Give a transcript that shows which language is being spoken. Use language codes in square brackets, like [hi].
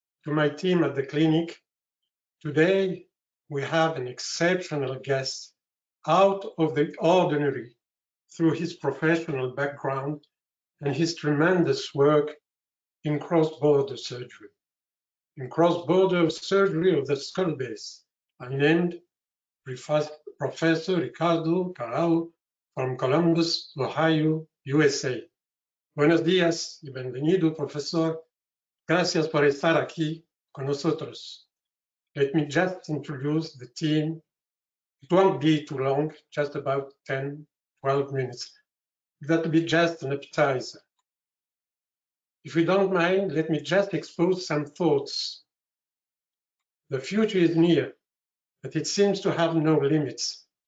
[en] to my team at the clinic. Today, we have an exceptional guest out of the ordinary through his professional background and his tremendous work in cross-border surgery. In cross-border surgery of the skull base, I named Professor Ricardo Carao from Columbus, Ohio, USA. [es] Buenos días y bienvenido, profesor. Gracias por estar aquí con nosotros. [en] Let me just introduce the team. It won't be too long, just about 10, 12 minutes. That will be just an appetizer. If you don't mind, let me just expose some thoughts. The future is near, but it seems to have no limits.